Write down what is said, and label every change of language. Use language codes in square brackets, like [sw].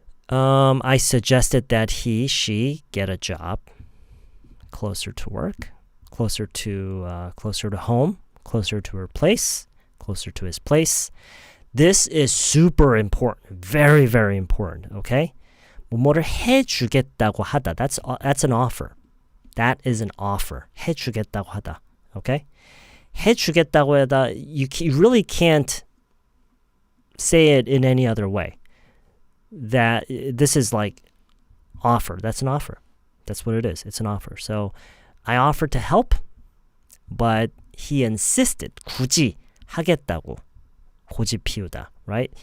[en] I suggested that she get a job closer to work, closer to home, closer to her place, closer to his place. This is super important, very, very important. [ko] Okay, 뭐뭐를 해주겠다고 하다. [en] That's an offer. That is an offer. [ko] 해주겠다고 하다. Okay, 해주겠다고 하다. [en] You really can't say it in any other way. That this is like offer. That's an offer. That's what it is. It's an offer. So I offered to help, but he insisted. [ko] 굳이 하겠다고. 고집 피우다. [en] Right?